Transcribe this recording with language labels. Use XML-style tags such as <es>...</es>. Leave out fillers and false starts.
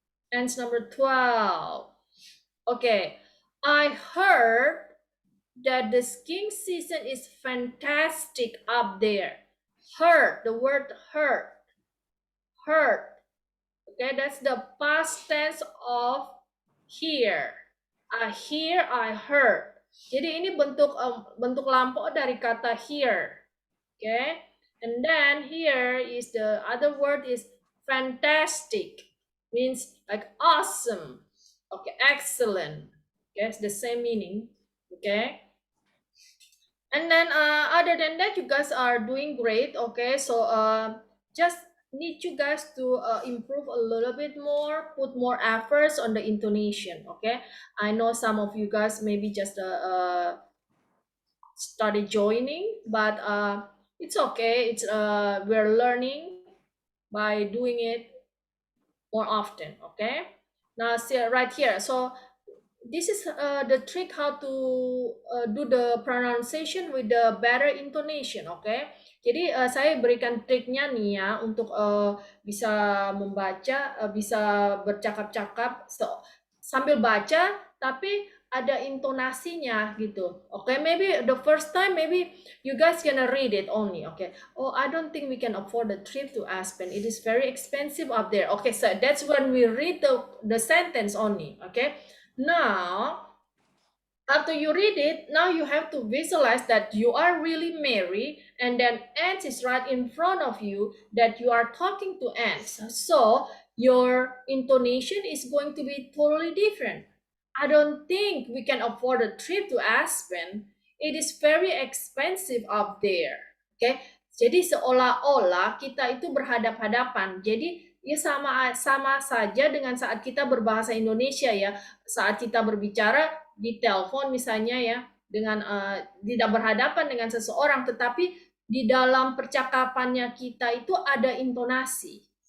<en>Ends number 12. Okay, I heard that the skiing season is fantastic up there. Heard, the word heard. Heard. Okay, that's the past tense of hear. I hear, I heard.</en> <id>Jadi ini bentuk lampau dari kata hear.</id> <en>Okay, and then here is the other word is fantastic, means like awesome. Okay, excellent. Okay, it's the same meaning. Okay. And then other than that, you guys are doing great. Okay, so just need you guys to improve a little bit more, put more efforts on the intonation. Okay, I know some of you guys maybe just started joining, but it's okay. It's we're learning by doing it more often. Okay, now see right here. So this is the trick how to do the pronunciation with the better intonation.</en> <id>Okay, jadi saya berikan triknya nih ya untuk bisa membaca, bisa bercakap-cakap sambil baca tapi ada intonasinya gitu.</id> <en>Okay, maybe the first time maybe you guys gonna read it only. Okay, oh, I don't think we can afford the trip to Aspen, it is very expensive up there. Okay, so that's when we read the sentence only. Okay, now, after you read it, now you have to visualize that you are really Mary, and then ants is right in front of you, that you are talking to ants. So your intonation is going to be totally different. I don't think we can afford a trip to Aspen. It is very expensive up there.</en> <id>Okay? Jadi seolah-olah kita itu berhadap-hadapan. Jadi ya sama saja dengan saat kita berbahasa Indonesia ya. Saat kita berbicara di telepon misalnya ya, dengan tidak berhadapan dengan seseorang, tetapi di dalam percakapannya kita itu ada intonasi.</id>